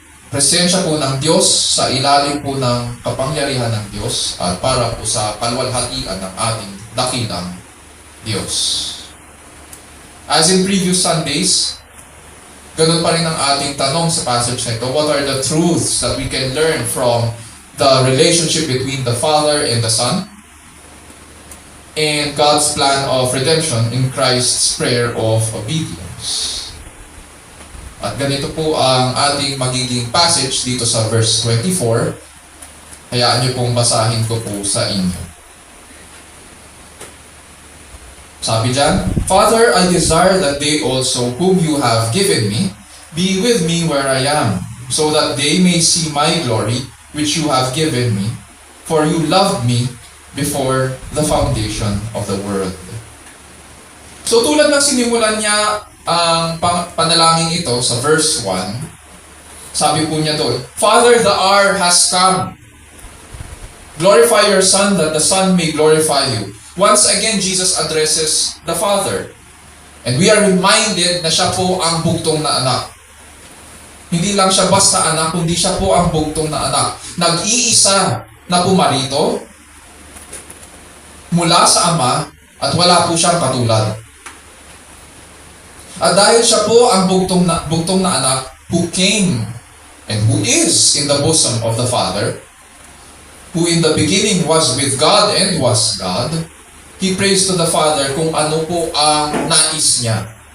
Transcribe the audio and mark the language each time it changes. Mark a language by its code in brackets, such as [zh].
[tl] presensya po ng Diyos, sa ilalim po ng kapangyarihan ng Diyos, at para po sa kalwalhatian ng ating dakilang Diyos. [en] As in previous Sundays, [tl] ganun pa rin ang ating tanong sa passage na ito. [en] What are the truths that we can learn from the relationship between the Father and the Son and God's plan of redemption in Christ's prayer of obedience? [tl] At ganito po ang ating magiging passage dito sa verse 24. Hayaan niyo pong basahin ko po sa inyo. Sabi dyan, [en] Father, I desire that they also whom you have given me be with me where I am, so that they may see my glory which you have given me, for you loved me before the foundation of the world. [tl] So tulad ng sinimulan niya ang panalangin ito sa verse 1, sabi po niya doon, [en] Father, the hour has come. Glorify your Son that the Son may glorify you. Once again, Jesus addresses the Father. And we are reminded [tl] na siya po ang bugtong na anak. Hindi lang siya basta anak, kundi siya po ang bugtong na anak. Nag-iisa na pumarito mula sa Ama at wala po siyang katulad. At dahil siya po ang bugtong na anak [en] who came and who is in the bosom of the Father, who in the beginning was with God and was God, He prays to the Father [tl] kung ano po ang nais niya.